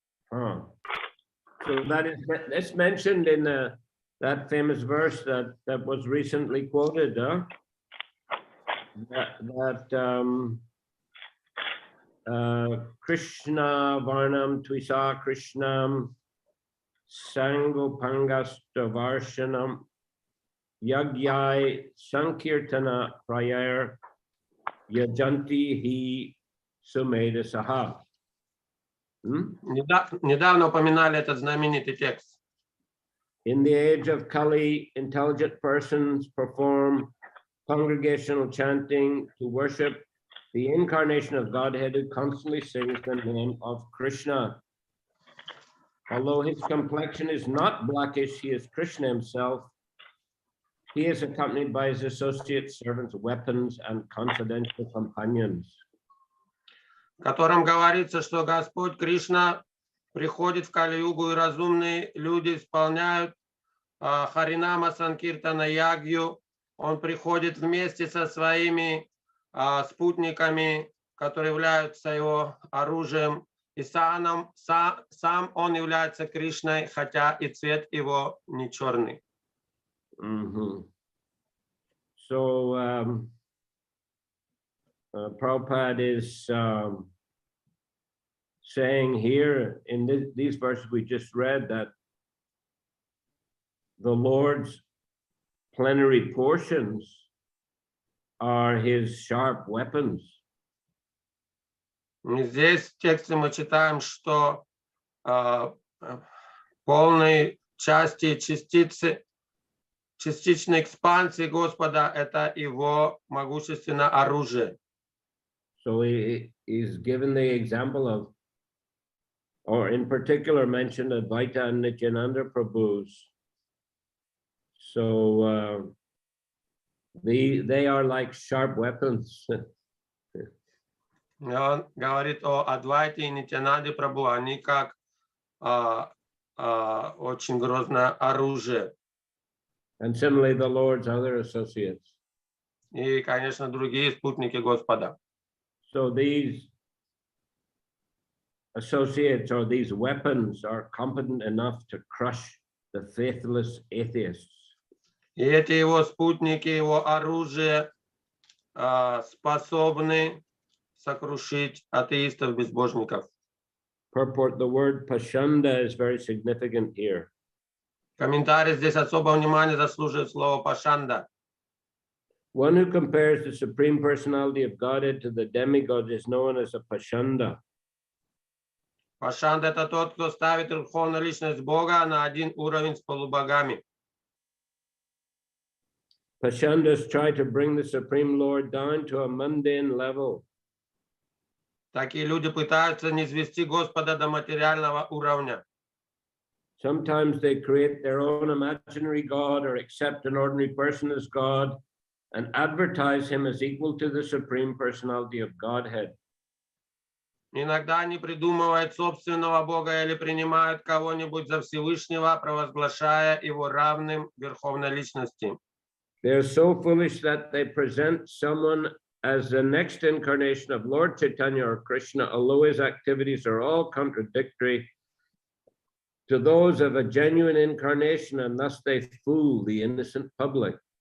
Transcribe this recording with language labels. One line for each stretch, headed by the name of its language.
English: So that's mentioned in the that famous verse that was recently quoted,
Sanskrit: Krishna Varnam Twisa Krishnam Sangopangastavarsanam Yagyai Sankirtana Prayer Yajanti Hi Sumeda Saha.
Russian: Недавно упоминали этот знаменитый текст.
English: In the age of Kali, intelligent persons perform congregational chanting to worship the incarnation of Godhead who constantly sings the name of Krishna. Although his complexion is not blackish, he is Krishna himself. He is accompanied by his associates, servants, weapons, and confidential companions.
Russian: В котором говорится, что Господь Кришна приходит в Кали-югу, и разумные люди исполняют Харинама Санкиртана Ягью. Он приходит вместе со своими спутниками, которые являются его оружием, и сам он является Кришной, хотя и цвет его не черный.
English: So Prabhupada is saying here in these verses we just read that the Lord's plenary portions are his sharp weapons.
Russian: Здесь в тексте мы читаем, что полной части частичной экспансии Господа — это его могущественное оружие.
English: So he is given the example of, or in particular mentioned Advaita and Nityananda Prabhus. So they are like sharp weapons.
Russian: Он говорит о Адвайте и Нитянанде Прабху, они как очень грозное оружие.
English: And similarly, the Lord's other associates.
Russian: И, конечно, другие спутники Господа.
English: So these associates or these weapons are competent enough to crush the faithless atheists.
Russian: И эти его спутники, его оружие способны сокрушить атеистов-безбожников.
English: Purport, the word pashanda is very significant here.
Russian: Комментарий здесь особого внимания заслуживает слово пашанда.
English: One who compares the Supreme Personality of Godhead to the demigod is known as a pashanda.
Russian: Пашанда — это тот, кто ставит верховную личность Бога на один уровень с полубогами.
English: Pashandas try to bring the Supreme Lord down to a mundane level.
Russian: Такие люди пытаются низвести Господа до материального уровня.
English: Sometimes they create their own imaginary God or accept an ordinary person as God and advertise him as equal to the Supreme Personality of Godhead.
Russian: Иногда они придумывают собственного Бога или принимают кого-нибудь за Всевышнего, провозглашая его равным Верховной Личности.
English: They are so foolish that they present someone as the next incarnation of Lord Chaitanya or Krishna, although his activities are all contradictory to those of a genuine incarnation, and thus they fool the innocent public.